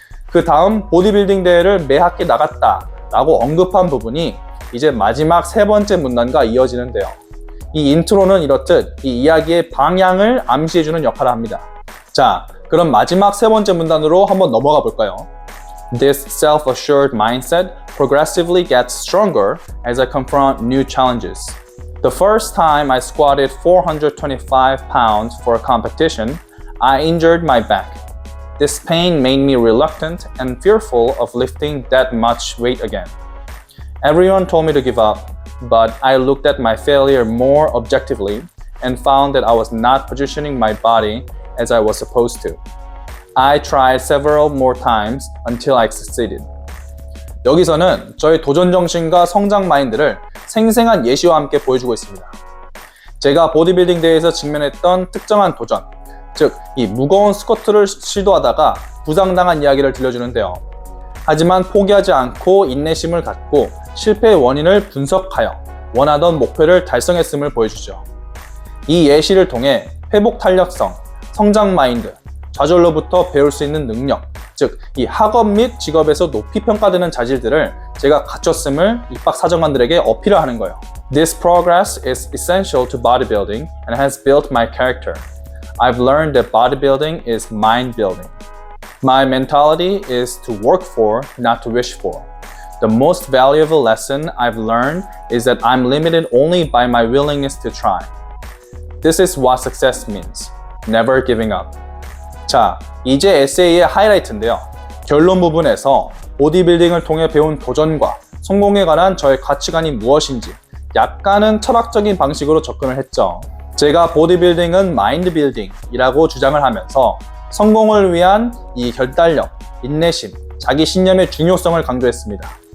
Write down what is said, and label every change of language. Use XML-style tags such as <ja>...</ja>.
<ko>그 다음 보디빌딩 대회를 매 학기 나갔다 라고 언급한 부분이 이제 마지막 세 번째 문단과 이어지는데요. 이 인트로는 이렇듯 이 이야기의 방향을 암시해주는 역할을 합니다. 자, 그럼 마지막 세 번째 문단으로 한번 넘어가 볼까요?</ko> <en>This self-assured mindset progressively gets stronger as I confront new challenges. The first time I squatted 425 pounds for a competition, I injured my back. This pain made me reluctant and fearful of lifting that much weight again. Everyone told me to give up, but I looked at my failure more objectively and found that I was not positioning my body as I was supposed to. I tried several more times until I succeeded.</en> <ko>여기서는 저의 도전 정신과 성장 마인드를 생생한 예시와 함께 보여주고 있습니다. 제가 보디빌딩 대회에서 직면했던 특정한 도전, 즉 이 무거운 스쿼트를 시도하다가 부상당한 이야기를 들려주는데요. 하지만 포기하지 않고 인내심을 갖고 실패의 원인을 분석하여 원하던 목표를 달성했음을 보여주죠. 이 예시를 통해 회복 탄력성, 성장 마인드, 좌절로부터 배울 수 있는 능력, 즉 이 학업 및 직업에서 높이 평가되는 자질들을 제가 갖췄음을 입학사정관들에게 어필하는 거예요.</ko> <en>This progress is essential to bodybuilding and has built my character. I've learned that bodybuilding is mind building. My mentality is to work for, not to wish for. The most valuable lesson I've learned is that I'm limited only by my willingness to try. This is what success means. Never giving up.</en> <ko>자, 이제 에세이의 하이라이트인데요. 결론 부분에서 보디빌딩을 통해 배운 도전과 성공에 관한 저의 가치관이 무엇인지 약간은 철학적인 방식으로 접근을 했죠. 제가 보디빌딩은 마인드 빌딩이라고 주장을 하면서 성공을 위한 이 결단력, 인내심, 자기 신념의 중요성을 강조했습니다.</ko>